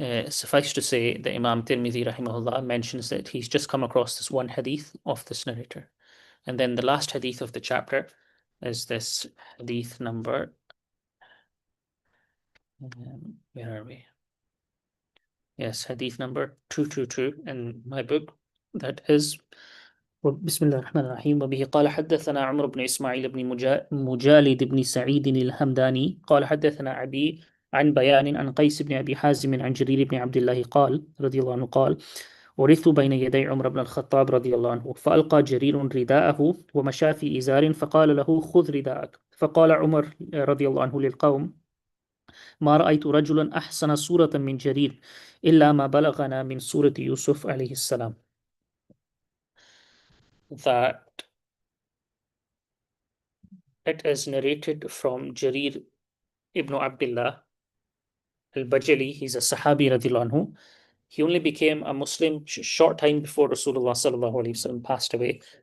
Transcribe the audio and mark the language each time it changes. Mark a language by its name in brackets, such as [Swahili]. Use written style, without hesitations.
[English] Suffice to say that Imam Tirmidhi rahimahullah mentions that he's just come across this one hadith of this narrator. And then the last hadith of the chapter is this hadith number. Where are we? Yes, hadith number 222 in my book. That is [Arabic] بسم الله الرحمن الرحيم. وبه قال حدثنا عمرو بن إسماعيل بن مجالد بن سعيد الهمداني قال حدثنا أبي عن بيان عن قيس بن أبي حازم عن جرير بن عبد الله قال رضي الله عنه قال ورثت بين يدي عمر بن الخطاب رضي الله عنه فألقى جرير رداءه ومشى في إزار فقال له خذ رداءك فقال عمر رضي الله عنه للقوم ما رأيت رجلا أحسن صورة من جرير إلا ما بلغنا من سورة يوسف عليه السلام. [English] That it is narrated from Jarir ibn Abdullah al-Bajali. He's a Sahabi radiallahu anhu. He only became a Muslim short time before Rasulullah sallallahu alaihi wasallam passed away.